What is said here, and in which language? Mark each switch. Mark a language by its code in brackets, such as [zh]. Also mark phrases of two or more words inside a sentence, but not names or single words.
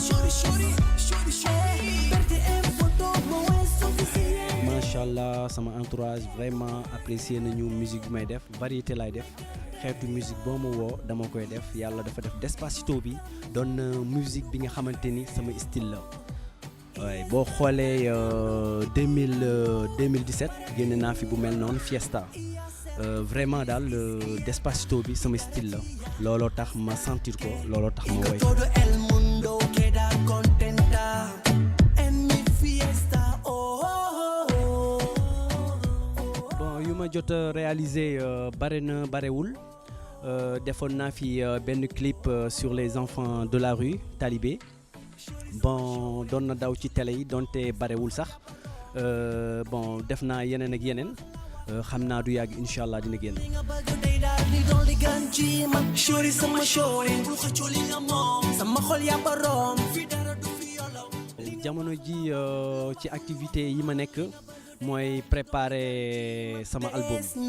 [ar] ما شاء الله [wo] sama entourage [fr] vraiment apprécié [wo] nañu musique bi may def variété lay def xeetu musique boo ma woo dama koy def yàlla dafa def Despacito bi doon musique bi nga xamante ni sama style la. waaye boo xoolee 2017 génne naa fi bu mel noonu Fiesta vraiment daal Despacito bi sama style la looloo tax ma sentir ko looloo tax ma woy. [es] Todo el mundo queda contenta en mi fiesta. [wo] Bon yu ma jot [fr] a réalisé [wo] bare na barewul defoon naa fi benn [fr] clip sur les enfants de la rue [wo] Talibé. Bon doon na daw ci télé yi donte barewul sax bon def naa yeneen ak yeneen xam naa du yàgg [ar] إن شاء الله [wo] dina génn. jamono ji ci activité yi ma nekk mooy préparer sama album.